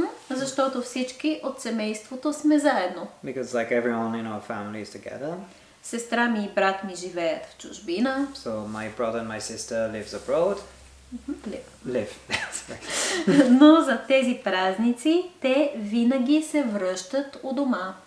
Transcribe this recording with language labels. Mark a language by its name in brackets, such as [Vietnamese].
[Bulgarian] Защото всички от семейството сме заедно. [English] Because everyone in our family is together. [Bulgarian] Сестра ми и брат ми живеят в чужбина. [English] So my brother and my sister lives abroad. Live. [Bulgarian] Но за тези празници те винаги се връщат у дома.